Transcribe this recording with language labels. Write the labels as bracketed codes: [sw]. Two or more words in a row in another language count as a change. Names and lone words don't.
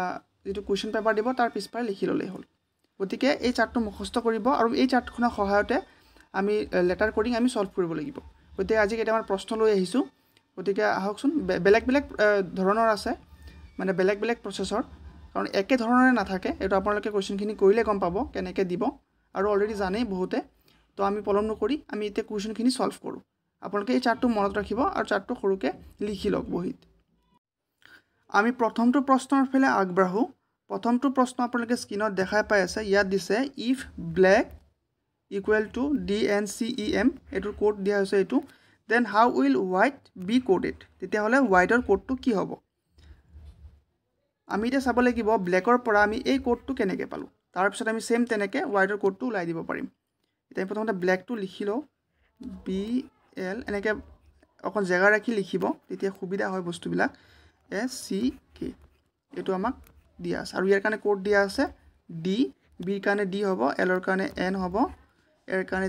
[as] যেটো [en] question paper [as] দিব তাৰ পিছফালে লিখি ল'লেই হ'ল গতিকে এই চাৰ্টটো মুখস্থ কৰিব আৰু এই চাৰ্টখনৰ সহায়তে আমি [en] letter coding [as] আমি সলভ কৰিব লাগিব গতিকে আজি কেইটামান প্ৰশ্ন লৈ আহিছো গতিকে আহকচোন বেলেগ ধৰণৰ আছে মানে বেলেগ প্ৰসেসৰ কাৰণ একে ধৰণৰে নাথাকে এটো আপোনালোকে কোৱেশ্চনখিনি কৰিলে গম পাব কেনেকৈ দিব আৰু অলৰেডি জানেই বহুতে তো আমি পলম নকৰি আমি এতিয়া কোৱেশ্চনখিনি সলভ কৰো আপোনালোকে এই চাৰ্টটো মনত ৰাখিব আৰু চাৰ্টটো সৰুকে লিখি লওক বহিত আমি প্ৰথমটো প্ৰশ্নৰ ফালে আগবাঢ়ো প্ৰথমটো প্ৰশ্ন আপোনালোকে স্ক্ৰিনত দেখাই পাই আছে ইয়াত দিছে [en] if black equal to DNCEM [as] এটোৰ কোড দিয়া হৈছে এটো [en] then how will white be coded [as] তেতিয়া হলে whiteৰ কোডটো কি হ'ব আমি এটা চাব লাগিব ব্ল্যাকৰ পৰা আমি এই কোডটো কেনেকৈ পালো তাৰ পিছত আমি সেম তেনেকৈ whiteৰ কোডটো উলাই দিব পাৰিম এতিয়া প্ৰথমতে ব্ল্যাকটো লিখি লও BL এনেকৈ অকন জায়গা ৰাখি লিখিব তেতিয়া সুবিধা হয় বস্তুবিলাক SCK এটো আমাক দিয়া আছে আৰু ইয়াৰ কাৰণে কোড দিয়া আছে D B ৰ কাৰণে D হ'ব L ৰ কাৰণে N হ'ব এৰ কাৰণে